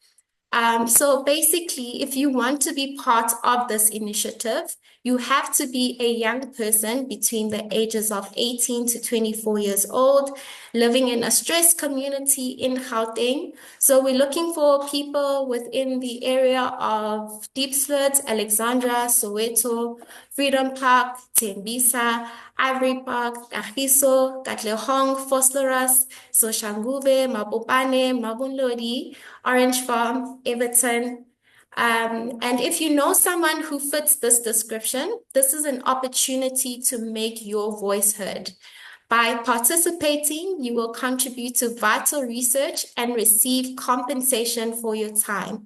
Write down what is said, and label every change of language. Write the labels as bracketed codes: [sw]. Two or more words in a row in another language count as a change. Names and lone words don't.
[en] So basically, if you want to be part of this initiative, you have to be a young person between the ages of 18 to 24 years old, living in a stressed community in Gauteng. So we're looking for people within the area of Diepsloot, Alexandra, Soweto, Freedom Park, Tembisa, Ivory Park, Kagiso, Katlehong, Vosloorus, Soshanguve, Mabopane, Mabunlodi, Orange Farm, Everton. And if you know someone who fits this description, this is an opportunity to make your voice heard. By participating, you will contribute to vital research and receive compensation for your time.